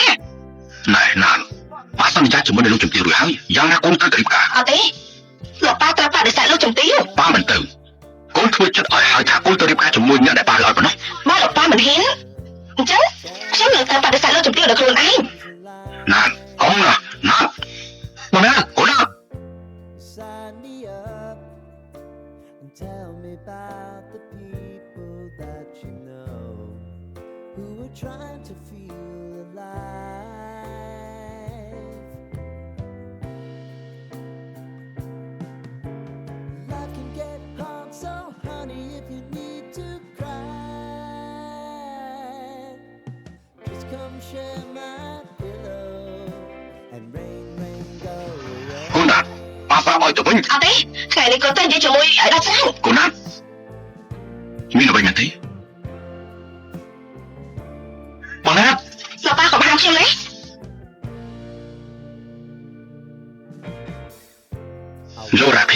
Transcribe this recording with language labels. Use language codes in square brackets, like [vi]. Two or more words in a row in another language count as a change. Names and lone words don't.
[km] ណែណានប៉ាសន្យាជាមួយនឹងលោកជំទាវរួចហើយយ៉ាងណាកូនត្រូវរៀបការ អត់ទេលោកប៉ាត្រូវបដិសេធលោកជំទាវ ប៉ាមិនទៅកូនធ្វើចិត្តឲ្យហើយថាកូនទៅរៀបការជាមួយអ្នកដែលប៉ាឲ្យប៉ុណ្ណោះ មកលោកប៉ាមិនហ៊ានអញ្ចឹងខ្ញុំនឹងទៅបដិសេធលោកជំទាវដល់ខ្លួនឯង ណានកូនណាបងណាកូនណា [en] Tell me about the people that you know who are trying to feel alive. Life can get hard, so honey, if you need to cry, just come share my pillow and rain go away. [km] កូនណាប៉ាឲ្យទៅវិញ អត់ទេថ្ងៃនេះកូនទៅនិយាយជាមួយឲ្យដល់ច្រើន កូនណាមានអ្វីមែនទេបងណា លោកប៉ាកុំហាមខ្ញុំណា លោករ៉ាភី